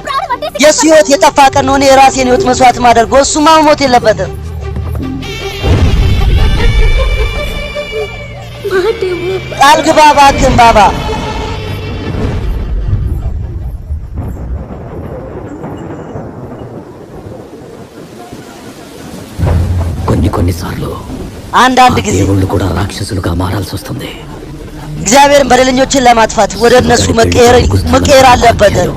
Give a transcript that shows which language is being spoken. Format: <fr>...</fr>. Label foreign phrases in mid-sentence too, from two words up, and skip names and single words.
<am>የሱ ህይወት የጠፋ ቀን ነው። እኔ የራሴን ህይወት መስዋዕት ማደርገው እሱማ መሞት የለበትም። ቃል ግባ እባክህን ባባ።</am> <te>కొన్నిసార్లు</te> <am>አንዳንድ ጊዜ</am> <te>దేవుళ్ళు కూడా రాక్షసులుగా మారాల్సి వస్తుంది።</te> <am>እግዚአብሔርን በደለኞችን ለማጥፋት ወደ እነሱ መቀየር አለበት።</am>